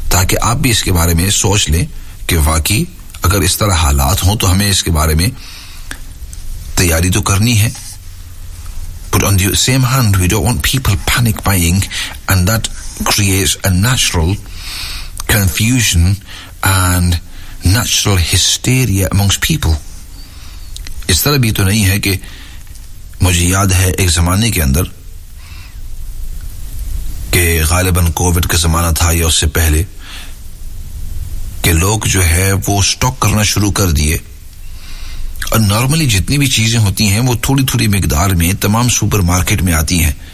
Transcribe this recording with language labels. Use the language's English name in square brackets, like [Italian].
[Urdu] کہ آپ بھی اس کے بارے میں سوچ لیں کہ واقعی اگر اس طرح حالات ہوں تو ہمیں اس کے بارے میں تیاری تو کرنی ہے. [English] But on the same hand, we don't want people panic buying, and that creates a natural confusion and natural hysteria amongst people. [Urdu] اس طرح بھی تو نہیں ہے کہ مجھے یاد ہے ایک زمانے کے اندر کہ غالباً کووڈ کا زمانہ تھا یا اس سے پہلے کہ لوگ جو ہے وہ اسٹاک کرنا شروع کر دیے. اور نارملی جتنی بھی چیزیں ہوتی ہیں وہ تھوڑی تھوڑی مقدار میں تمام سپر مارکیٹ میں آتی ہیں.